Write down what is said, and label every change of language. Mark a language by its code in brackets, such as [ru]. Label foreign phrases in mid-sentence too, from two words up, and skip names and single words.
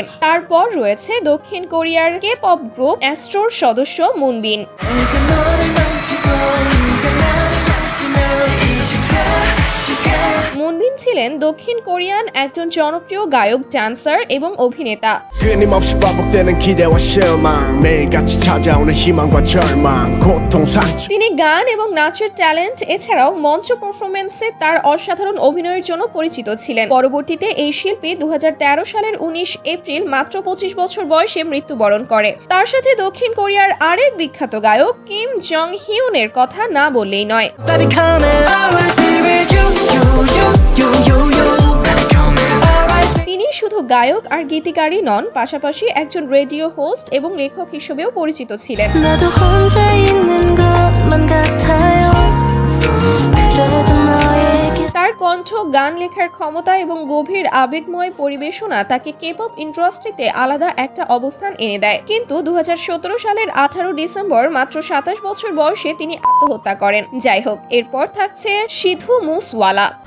[bn] তারপর রয়েছে দক্ষিণ কোরিয়ার [en] K-pop group [bn] অ্যাস্ট্রোর সদস্য মুনবিন। মুনবিন ছিলেন দক্ষিণ কোরিয়ান একজন জনপ্রিয় গায়ক, ডান্সার এবং অভিনেতা। [ko] 끊임없이 반복되는 기대와 실망, 매일같이 찾아오는 희망과 절망, 고통 상처. [bn] তিনি গান এবং নাচের ট্যালেন্ট এছাড়াও মঞ্চ পারফরমেন্সে তার অসাধারণ অভিনয়ের জন্য পরিচিত ছিলেন। পরবর্তীতে এই শিল্পী 2013 সালের 19 এপ্রিল মাত্র 25 বছর বয়সে মৃত্যুবরণ করে। তার সাথে দক্ষিণ কোরিয়ার আরেক বিখ্যাত গায়ক কিম জং হিউনের কথা না বললেই নয়। [en] Baby, come and always be with you, you. [bn] তিনি শুধু গায়ক আর গীতিকারই নন, পাশাপাশি একজন [en] radio host [bn] এবং লেখক হিসেবেও পরিচিত ছিলেন। [ko] 나도 혼자 있는 것만 같아요. 그래도 너에게 [bn] তার কণ্ঠ, গান লেখার ক্ষমতা এবং গভীর আবেগময় পরিবেশনা তাকে কেপপ ইন্ডাস্ট্রিতে আলাদা একটা অবস্থান এনে দেয়। কিন্তু 2017 সালের 18 ডিসেম্বর মাত্র 27 বছর বয়সে তিনি আত্মহত্যা করেন। যাই হোক, এরপর থাকছে সিধু মুসওয়ালা।